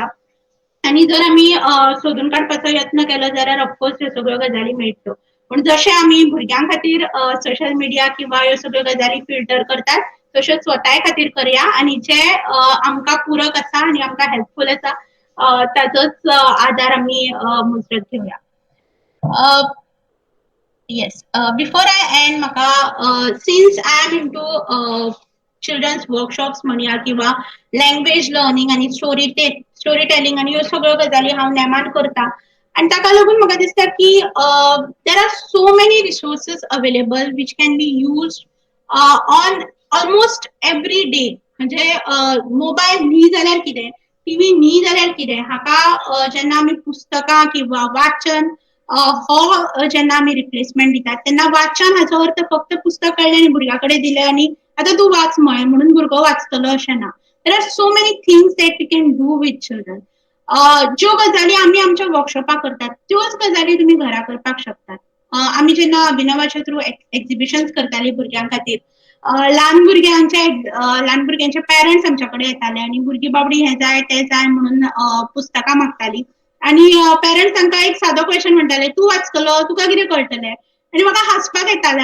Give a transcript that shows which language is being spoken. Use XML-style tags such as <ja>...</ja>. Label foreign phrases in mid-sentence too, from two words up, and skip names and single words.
<kok>आनी जर आमी सोदून काडपाचो यत्न केलो जाल्यार ऑफकोर्स ह्यो सगळ्यो गजाली मेळटल्यो. पूण जशें आमी भुरग्यां खातीर</kok> <en>social media</en> <kok>किंवा ह्यो सगळ्यो गजाली फिल्टर करतात, तशें स्वताय खातीर करया आनी जे आमकां पूरक आसा आनी आमकां हेल्पफूल आसा ताचोच आदार आमी मुजरत घेवया.</kok> <en>Yes. Before I end, Maka, since I am into children's workshops</en> <kok>म्हणया किंवा</kok> <en>language learning</en> <kok>आणि</kok> <en>story telling</en> <kok>आणि ह्यो सगळ्यो गजाली हांव नेमान करता आणि ताका लागून म्हाका दिसता की</kok> <en>there are so many resources available which can be use on almost every day</en> <kok>म्हणजे मोबायल न्ही जाल्यार कितें टीव्ही न्ही जाल्यार कितें हाका जेन्ना आमी पुस्तकां किंवा वाचन हो जेन्ना आमी रिप्लेसमेंट दितात तेन्ना वाचन हाचो अर्थ फक्त पुस्तक काडलें आनी भुरग्या कडेन दिलें आनी आतां तूं वाच म्हळें म्हणून भुरगो वाचतलो अशें ना.</kok> <en>there are so many things that we can do with children.</en> <kok>ज्यो गजाली आमी आमच्या वर्कशॉपाक करतात त्योच गजाली तुमी घरा करपाक शकतात. आमी जेन्ना अभिनवाच्या थ्रू एक्झिबिशन्स करतालीं भुरग्यां खातीर ल्हान भुरग्यांचे पेरंट्स आमच्या कडेन येताले आनी भुरगीं बाबडी हें जाय तें जाय म्हणून पुस्तकां मागतालीं आनी पेरंट्स तांकां एक सादो क्वेश्चन म्हणटाले तूं वाचतलो तुका कितें कळटलें आनी म्हाका हांसपाक येतालें.</kok>